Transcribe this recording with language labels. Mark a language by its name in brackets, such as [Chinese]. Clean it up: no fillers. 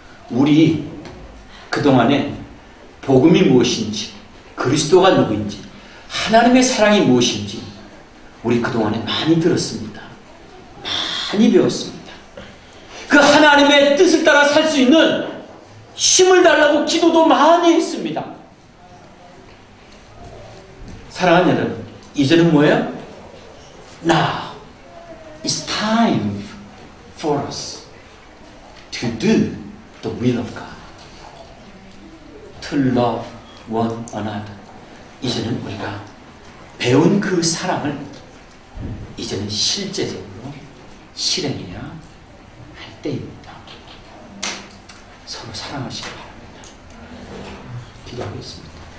[Korean] 우리 그동안에 복음이 무엇인지, 그리스도가 누구인지, 하나님의 사랑이 무엇인지 우리 그동안에 많이 들었습니다. 많이 배웠습니다. 그 하나님의 뜻을 따라 살 수 있는 힘을 달라고 기도도 많이 했습니다. 사랑하는 여러분, 이제는 뭐예요? [English] Now it's time for us to do the will of God. to love one another. [Korean] 이제는 우리가 배운 그 사랑을 이제는 실제적으로 실행해야 할 때입니다. 서로 사랑하시기 바랍니다. 기도하겠습니다.